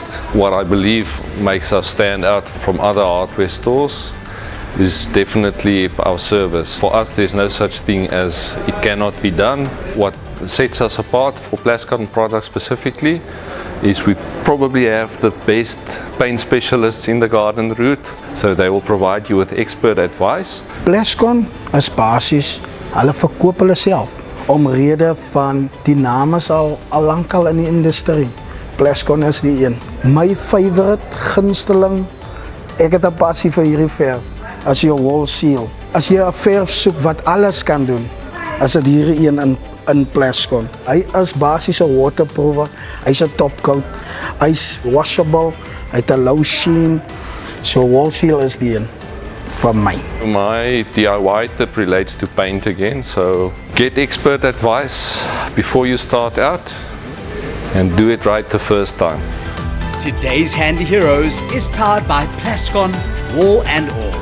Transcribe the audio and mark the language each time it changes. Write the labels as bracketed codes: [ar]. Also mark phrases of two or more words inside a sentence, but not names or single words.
[en] What I believe makes us stand out from other hardware stores is definitely our service. For us, there's no such thing as it cannot be done. What sets us apart for Plascon products specifically is we probably have the best paint specialists in the garden route, so they will provide you with expert advice. [af] Plascon is basis, hulle verkoop hulle self. Omrede van die name is al lankal in die industrie. Plascon is die een. My favorite gunsteling, ek het 'n passie vir hierdie verf. As jy 'n [en] wall seal, [af] as jy 'n verf soek wat alles kan doen, is dit hierdie een in Plascon. Hy is basies 'n waterproof, hy's 'n [en] top coat, [af] hy's washable, hy het 'n [en] low sheen. [af] So [en] wall seal [af] is die een from my. [en] My DIY tip relates to paint again, so get expert advice before you start out and do it right the first time. Today's handy heroes is powered by Plascon, wall and all.